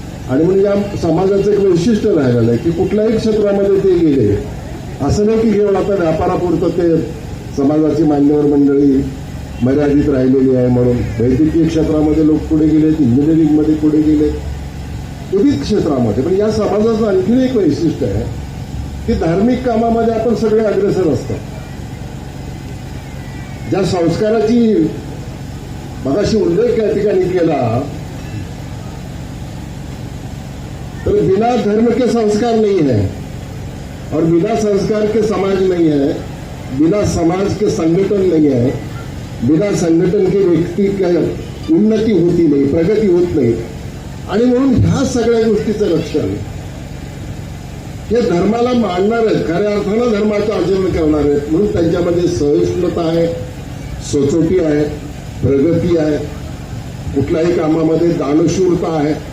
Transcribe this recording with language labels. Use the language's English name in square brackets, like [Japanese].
[Marathi] आणि म्हणजे या समाजाचं एक वैशिष्ट्य राहिलेलं आहे की कुठल्याही क्षेत्रामध्ये ते गेले, असं नाही की केवळ आता व्यापारापुरतं ते समाजाची मान्यवर मंडळी मर्यादित राहिलेली आहे म्हणून. वैद्यकीय क्षेत्रामध्ये लोक पुढे गेलेत, इंजिनिअरिंगमध्ये पुढे गेलेत, विविध क्षेत्रामध्ये. पण या समाजाचं आणखीन एक वैशिष्ट्य आहे की धार्मिक कामामध्ये आपण सगळे अग्रेसर असतो. ज्या संस्काराची मगाशी उल्लेख या ठिकाणी केला, तर [Hindi] बिना धर्म के संस्कार नहीं है और बिना संस्कार के समाज नहीं है, बिना समाज के संगठन नहीं है, बिना संगठन के व्यक्ती का उन्नती [Marathi] होती नाही, प्रगती होत नाही. आणि म्हणून ह्या सगळ्या गोष्टीचं लक्षण हे धर्माला मानणार आहेत, खऱ्या अर्थानं धर्माचं आचरण करणार आहेत. म्हणून त्यांच्यामध्ये सहिष्णुता आहे, सचोटी आहे, प्रगती आहे, कुठल्याही कामामध्ये दानशूरता आहे.